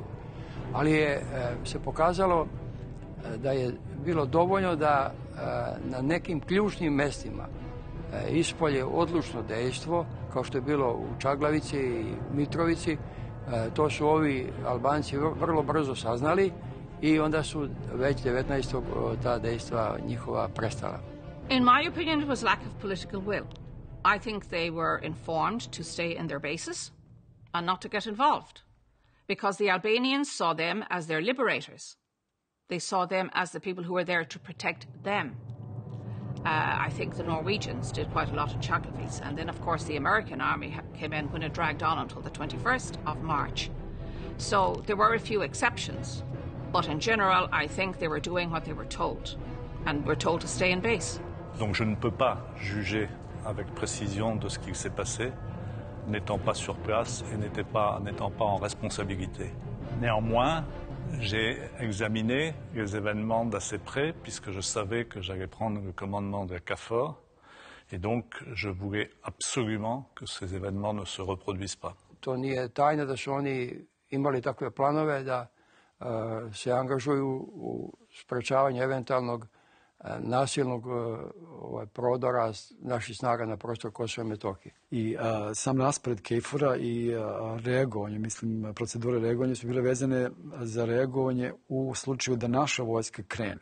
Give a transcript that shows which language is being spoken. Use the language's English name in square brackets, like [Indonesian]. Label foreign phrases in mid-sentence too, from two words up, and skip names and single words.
[Serbian] Ali je se pokazalo da je bilo dovoljno da na nekim ključnim mestima ispolje odlučno dejstvo, kao što je bilo u Čaglavici i Mitrovici. To su ovi Albanci vrlo brzo saznali i onda su već 19. ta dejstva njihova prestala. [English] In my opinion, it was lack of political will. I think they were informed to stay in their bases and not to get involved, because the Albanians saw them as their liberators. They saw them as the people who were there to protect them. I think the Norwegians did quite a lot in Čaglavica, and then, of course, the American army came in when it dragged on until the 21st of March. So there were a few exceptions, but in general, I think they were doing what they were told, and were told to stay in base. [French] Donc je ne peux pas juger avec précision de ce qu'il s'est passé, n'étant pas sur place et n'étant pas en responsabilité. Néanmoins, j'ai examiné les événements d'assez près, puisque je savais que j'allais prendre le commandement de la KFOR, et donc je voulais absolument que ces événements ne se reproduisent pas. [Serbian] To nije tajna da su oni imali takve planove da se angažuju u sprečavanju eventualnog nasilnog prodora naših snaga na prostor Kosova i Metohije. I sam raspored KFOR-a i reagovanje, mislim, procedure reagovanja su bile vezane za reagovanje u slučaju da naša vojska krene.